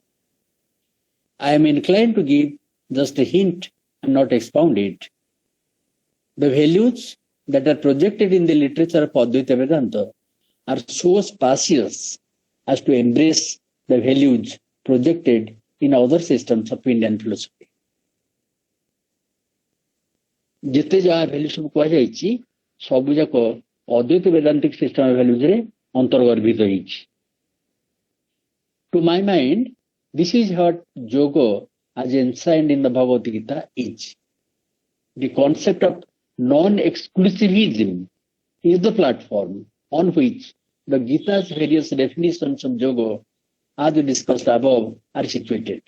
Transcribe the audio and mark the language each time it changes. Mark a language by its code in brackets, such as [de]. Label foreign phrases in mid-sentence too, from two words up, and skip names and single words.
[en] I am inclined to give just a hint and not expound it. The values that are projected in the literature of Advaita Vedanta are so spacious as to embrace the values projected in other systems of Indian philosophy. [or] ଯେତେ ଯାହା ଭ୍ୟାଲୁ ସବୁ କୁହାଯାଇଛି ସବୁ ଯାକ ଅଦ୍ୱୈତ ବେଦାନ୍ତିକ [en] system values [or] ରେ ଅନ୍ତର୍ଗର୍ଭିତ ହେଇଛି. [en] To my mind, this is what yoga as enshrined in the Bhagavad Gita is. The concept of non-exclusivism is the platform on which the Gita's various definitions of yoga, as discussed above, are situated.